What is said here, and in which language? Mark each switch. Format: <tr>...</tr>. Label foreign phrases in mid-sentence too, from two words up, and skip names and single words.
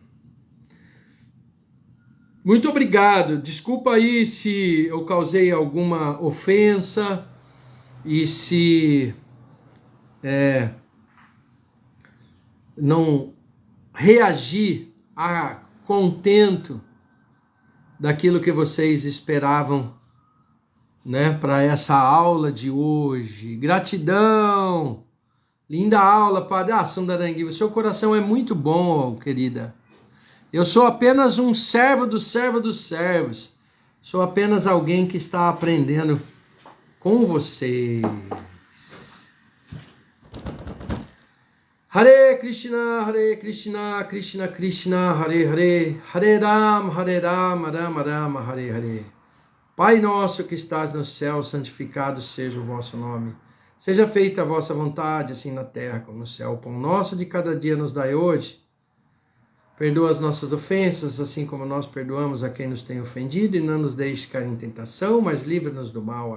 <pt>Muito obrigado, desculpa aí se eu causei alguma ofensa e se não reagi a contento daquilo que vocês esperavam, né, para essa aula de hoje. Gratidão, linda aula, Padre. Sundarangi, o seu coração é muito bom, querida. Eu sou apenas um servo dos servos. Sou apenas alguém que está aprendendo com vocês.</pt> <sa>हरे कृष्ण, कृष्ण कृष्ण, हरे हरे, हरे राम, राम राम, हरे हरे.</sa> <pt>Pai nosso que estás no céu, santificado seja o vosso nome. Seja feita a vossa vontade, assim na terra como no céu. O pão nosso de cada dia nos dai hoje. Perdoa as nossas ofensas, assim como nós perdoamos a quem nos tem ofendido, e não nos deixe cair em tentação, mas livra-nos do mal.</pt>